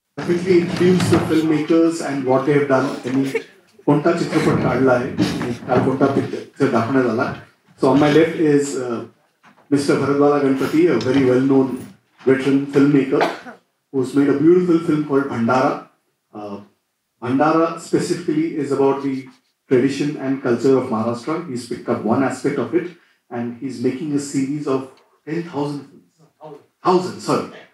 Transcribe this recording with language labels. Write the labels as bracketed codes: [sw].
[en] quickly introduce the filmmakers and what they have done. [mr] कोणता चित्रपट काढला आहे आणि काल कोणता पिक्चर दाखवण्यात आला. [en] So on my left is Mr. Bharatwala Ganpati, a very well-known veteran filmmaker who's made a beautiful film called Bhandara. Bhandara specifically is about the tradition and culture of Maharashtra. He's picked up one aspect of it and he's making a series of 10,000 films. 1,000, sorry.